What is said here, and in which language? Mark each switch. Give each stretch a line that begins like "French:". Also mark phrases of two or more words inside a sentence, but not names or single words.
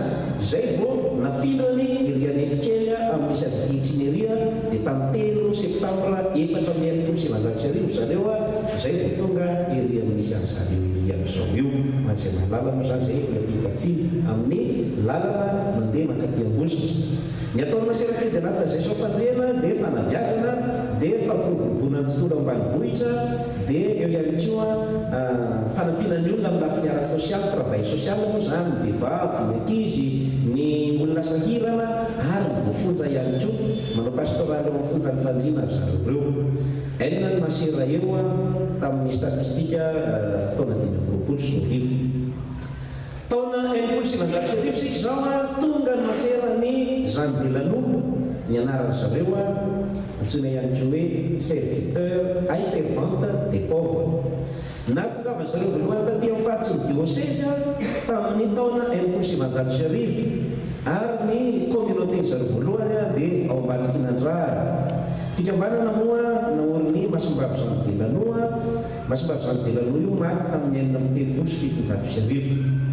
Malagasy: Izay vao nafilany iriany efikely amin'ny misy azy itinéria dia tamin'ny 3 septambra 1490 zareo izay vao tonga iri amin'ny misy an'izareo iri amin'izao io. Mantsy mahalala moa zany izay miapikatsiny amin'ny lalana mandeha mankaty Ambositra. Ny ataony masera fille de la sagesse ao fandriana dia fanabeazana, dia fampiroboroboana ny tontolo ambanivohitra, dia eo ihany koa fanampiana ny olona amin'ny lafiny ara-sosialy,
French: travail social
Malagasy: moa zany, ny vehivavy, ny ankizy, ny olona sahirana, ary ny voafonja ihany koa manao pastoraly ao fonja ny fandriana zareo reo. Enina ny masera eo tamin'ny statistika taona 2020. Taona 1920 sika izao tonga ny masera ny Jean Delanoux, ny anarany zareo antsoina ihany koa hoe
French: serviteur ay servante des pauvres.
Malagasy: Natongavany zareo voalohany taty amin'ny faritry ny diocèse tamin'ny taona 1900 ary ny communauté zareo voalohany dia ao Ambatofinandraha. Fikambanana moa naoriny Masimbavy Jean Delanoux. Masimbavy Jean Delanoux io maty tamin'ny 1970.